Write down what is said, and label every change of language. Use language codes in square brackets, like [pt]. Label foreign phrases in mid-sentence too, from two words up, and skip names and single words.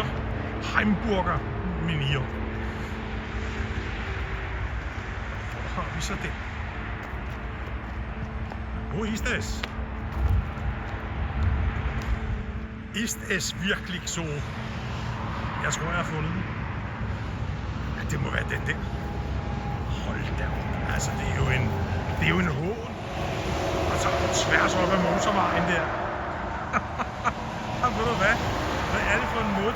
[da] Heimburger menir. Hvor har vi så den? [de] Wo ist es? Ist es wirklich so? [da] Jeg tror, jeg har fundet den. Ja, det må være den der. Hold da op. Altså, det er jo en hån. Og så tværs op ad motorvejen der. Og ved du hvad? Hvad er det for en måde?